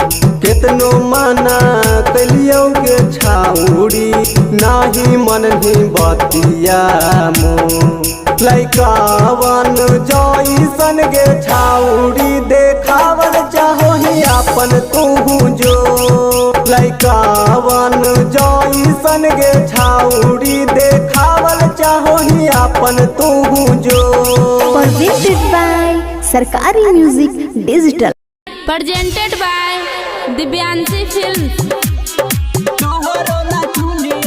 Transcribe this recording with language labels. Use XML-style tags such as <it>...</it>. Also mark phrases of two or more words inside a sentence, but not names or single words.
<mai>कितनो माना कलियो गे छाउड़ी नाही मन भी बतिया मोर, लइकावन जइसन गे छाउड़ी देखावल चाहो ही अपन तू जो, लइकावन जइसन गे छाउड़ी देखावल चाहो ही अपन तू जो,</mai> <en>presented by सरकारी म्यूजिक डिजिटल। presented by दिव्यांशी फिल्म।</en> <mai>तोहरो ना चुनी</mai>